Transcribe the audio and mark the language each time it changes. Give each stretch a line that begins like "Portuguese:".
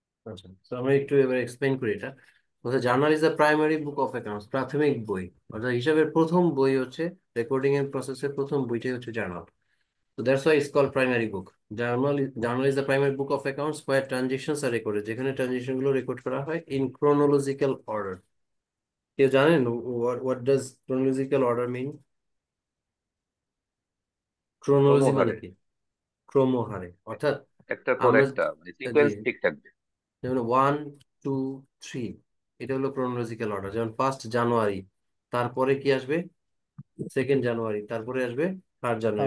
Bangla: আচ্ছা, তো আমরা একটু এবার এক্সপ্লেইন করি এটা।
English: journal is the primary book of accounts,
Bangla: প্রাথমিক বই। অর্থাৎ হিসাবের প্রথম বই হচ্ছে, রেকর্ডিং এর প্রসেসের প্রথম বইটাই হচ্ছে journal.
English: So that's why it's called primary book. Journal is the primary book of accounts where transactions are recorded.
Bangla: যেখানে ট্রানজেকশন গুলো রেকর্ড করা হয়
English: in chronological order.
Bangla: কেউ জানেন
English: what does chronological order mean?
Bangla: Chronology মানে ক্রমহারে, কি? ক্রমহারে, অর্থাৎ একটার পর আমরা একটা মানে জি, সিকোয়েন্স ঠিক থাকবে। যেমন 1 2 3, এটা হলো chronological order। যেমন 1st জানুয়ারি, তারপরে কি আসবে? 2nd জানুয়ারি, তারপরে আসবে 3rd জানুয়ারি।